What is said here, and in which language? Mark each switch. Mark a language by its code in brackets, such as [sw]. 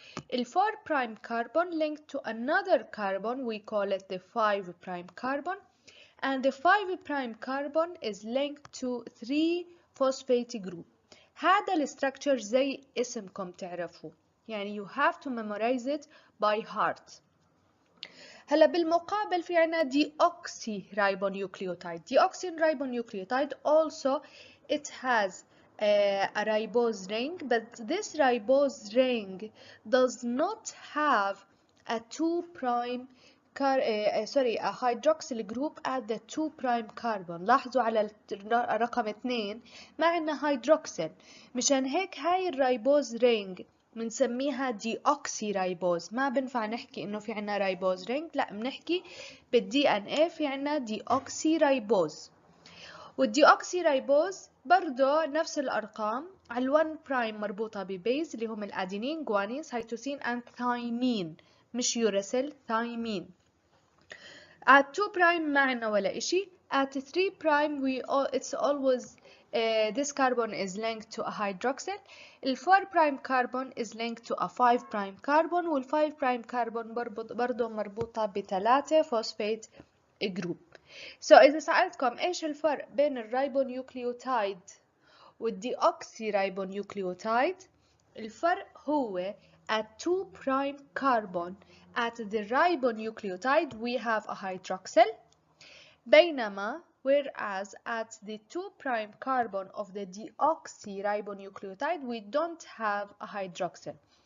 [en] The 4 prime carbon linked to another carbon, we call it the 5 prime carbon, and the 5 prime carbon is linked to 3 phosphate group. [ar] هذا الستراكشر زي اسمكم تعرفوه، يعني [en] you have to memorize it by heart. [ar] هلا بالمقابل في عنا deoxy ribonucleotide. [en] Deoxy ribonucleotide also it has a ribose ring, but this ribose ring does not have a 2 prime a hydroxyl group at the 2 prime carbon. [ar] لاحظوا على رقم 2 ما عندنا hydroxyl، مشان هيك هاي الرايبوز رينج بنسميها دي اوكسي رايبوز. ما بنفع نحكي انه في عنا رايبوز رينج، لا، بنحكي بالدي ان اي في عنا دي اوكسي رايبوز. والدي اوكسي رايبوز برضه نفس الارقام، على ال1 برايم مربوطه ببيز اللي هم الادينين، جوانين، سيتوسين اند ثايمين، مش يوراسيل، ثايمين. [en] at 2 prime [ar] ما عنا ولا إشي. [en] at 3 prime it's always this carbon is linked to a hydroxyl. ال 4 prime carbon is linked to a 5 prime carbon وال 5 prime carbon [ar] برضو مربوطة [en] ب3 phosphate group. So [ar] إذا سألتكم إيش الفرق بين الريبونيوكليوتايد والديوكسي ريبونيوكليوتايد، [en] الفرق هو at 2 prime carbon at the ribonucleotide we have a hydroxyl، بينما whereas at the 2 prime carbon of the deoxy ribonucleotide we don't have a hydroxyl.